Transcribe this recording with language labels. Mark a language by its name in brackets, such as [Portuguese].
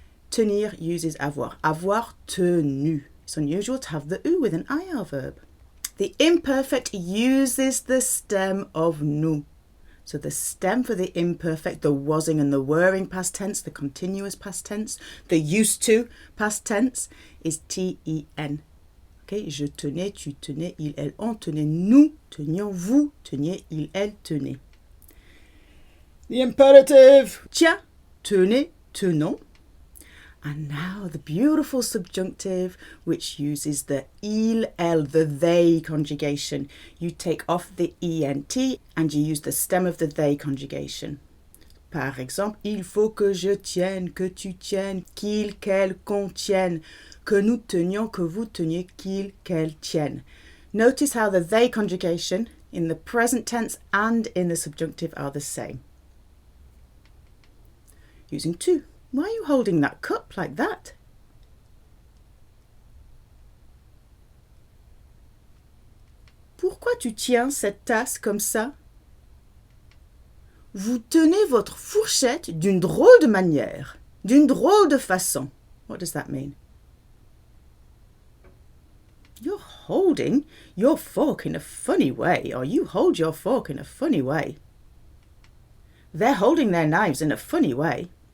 [English] Tenir uses avoir. Avoir tenu. It's unusual to have the U with an IR verb. The imperfect uses the stem of nous. So the stem for the imperfect, the wasing and the were-ing past tense, the continuous past tense, the used to past tense is TEN. Okay, [French] je tenais, tu tenais, il, elle, on tenait, nous tenions, vous teniez, il, elle tenait. [English] The imperative. [French] Tiens, tenez, tenons. [English] And now the beautiful subjunctive, which uses the il, elle, the they conjugation. You take off the ENT and you use the stem of the they conjugation. Par exemple, [French] il faut que je tienne, que tu tiennes, qu'il, qu'elle, qu'on tienne, que nous tenions, que vous teniez, qu'il, qu'elle tienne. [English] Notice how the they conjugation in the present tense and in the subjunctive are the same. Using to. Why are you holding that cup like that? [French] Pourquoi tu tiens cette tasse comme ça? Vous tenez votre fourchette d'une drôle de manière, d'une drôle de façon. [English] What does that mean? You're holding your fork in a funny way, or you hold your fork in a funny way. They're holding their knives in a funny way.